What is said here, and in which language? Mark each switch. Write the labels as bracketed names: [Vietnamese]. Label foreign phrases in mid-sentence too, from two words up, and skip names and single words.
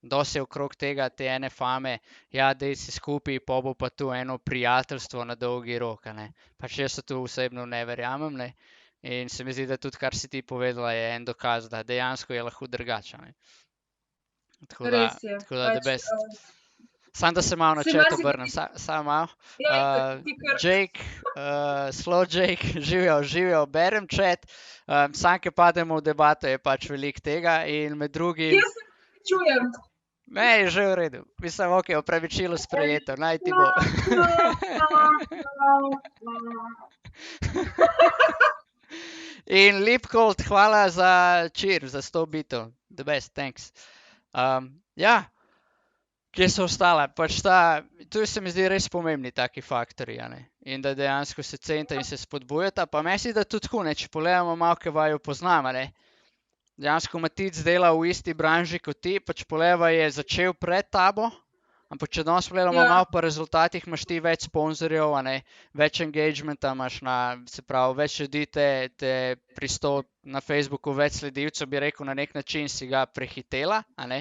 [Slovenian] Dosti je okrog tega, te ene fame, ja, dej si skupaj, po bo pa tu eno prijateljstvo na dolgi rok, a ne. Pač jaz se tu osebno ne verjamem, ne. In se mi zdi, da tudi kar si ti povedala, je en dokaz, da dejansko je lahko drugače, ne. Tako da, [English] the best. [Slovenian] Samo da se malo na chat obrnem, samo malo. Jake, Slow Jake, živijo, berem chat, samo ke pademo v debato, je pač veliko tega in med drugim... Jaz se čujem. Ne, je že v redu. Mislim, ok, opravičilo sprejeto, naj ti bo. In Lipcold, hvala za cheer, za 100 bitov. [English] The best, thanks. [Slovenian] Ja. Kje so ostala? Pač tu se mi zdi res pomembni taki faktori, a ne. In da dejansko se centa in se spodbujata, pa meni se zdi, da tudi tako, ne, če pogledamo malo, kaj vaju poznam, a ne. Dejansko Matic dela v isti branži kot ti, pač pogledava je začel pred tabo, ampak če danes pogledamo malo po rezultatih, imaš ti več sponzorjev, a ne, več engagementa imaš se pravi, več ljudi te pristop na Facebooku, več sledilcev, bi rekel, na nek način si ga prehitela, a ne.